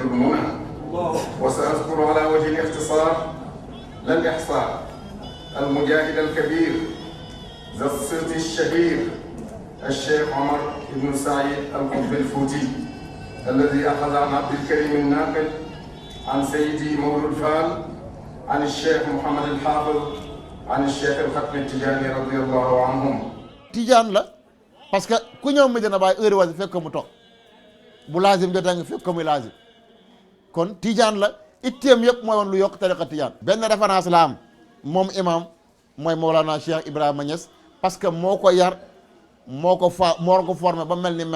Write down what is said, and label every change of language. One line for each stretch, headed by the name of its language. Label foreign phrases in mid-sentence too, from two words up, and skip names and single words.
Arabic: المنى وسأذكر على وجه الاختصار لا الإحصاء المجاهد الكبير ذا الصيت الشهير الشيخ عمر بن سعيد القطب الفوتي الذي أخذ عن عبد الكريم الناقل عن سيدي مولود فال عن الشيخ محمد الحافظ عن الشيخ الختم التجاني رضي الله عنهم.
Wolof: tijaan la
French: parce que
Wolof: ku ñëw Medina Baye heure wasi fekk mu toog bu laazim jotee nga fekk muy laazim kon tijaan la itteem yëpp mooy woon lu yokk tariqa tijaan. benn référence la am moom imam mooy Mawlana Cheikh Ibrahima Niass
French: parce que
Wolof: moo ko yar moo ko formé ba mel ni mel.